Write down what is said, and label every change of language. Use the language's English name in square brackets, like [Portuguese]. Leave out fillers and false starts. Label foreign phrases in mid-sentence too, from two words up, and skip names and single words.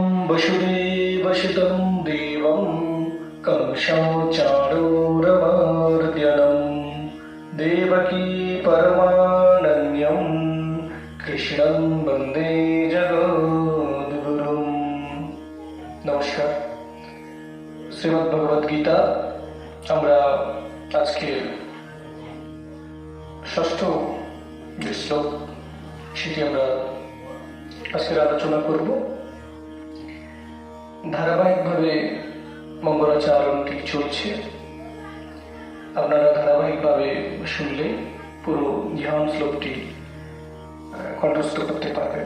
[Sanskrit] वसुदेवसुतं देवं कंसचाणूरमर्दनं देवकी परमानन्यं कृष्णं वन्दे जगद्गुरुं। [Bangla] नमस्कार। শ্রীমদ্ভগবদ্গীতা আমরা আজকে ষষ্ঠ যে শ্লোক সেটি আমরা আজকের আলোচনা করব। ধারাবাহিকভাবে মঙ্গলাচরণটি চলছে, আপনারা ধারাবাহিকভাবে শুনলে পুরো ধ্যান শ্লোকটি কণ্ঠস্থ করতে পারবেন।